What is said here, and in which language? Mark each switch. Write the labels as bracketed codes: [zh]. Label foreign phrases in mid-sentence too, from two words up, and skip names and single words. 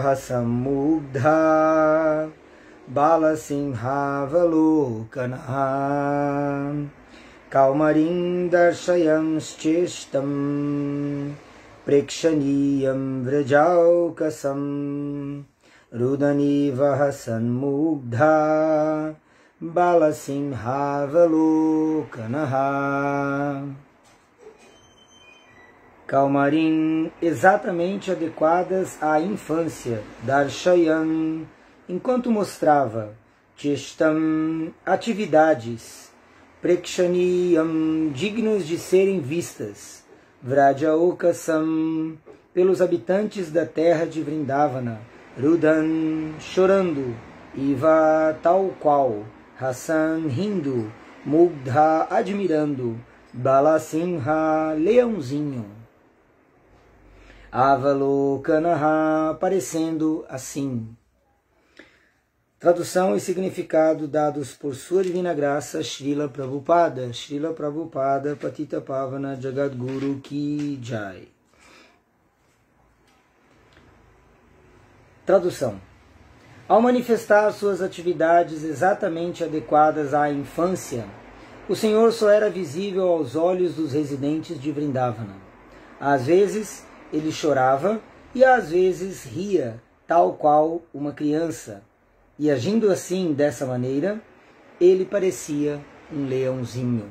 [sa] Hasam Mugdha Balasimha Avalokanaha Kaumarim Darshayam Cheshtam Prekshaniyam Vrajaukasam Rudaniva Hasan Mugdha Balasimha Avalokanaha. [pt] Kaumarim, exatamente adequadas à infância, Darshayan, enquanto mostrava, Cheshtam, atividades, Prekshaniyam, dignos de serem vistas, Vrajaokasam, pelos habitantes da terra de Vrindavana, Rudan, chorando, Iva, tal qual, Hasan, rindo, Mugdha, admirando, Balasimha, leãozinho, Avalokanaha, parecendo assim. Tradução e significado dados por sua divina graça, Srila Prabhupada. [sa] Srila Prabhupada, Patita Pavana Jagadguru Ki Jai. [pt] Tradução. Ao manifestar suas atividades exatamente adequadas à infância, o Senhor só era visível aos olhos dos residentes de Vrindavana. Às vezes ele chorava e às vezes ria, tal qual uma criança, e agindo assim, dessa maneira, ele parecia um leãozinho.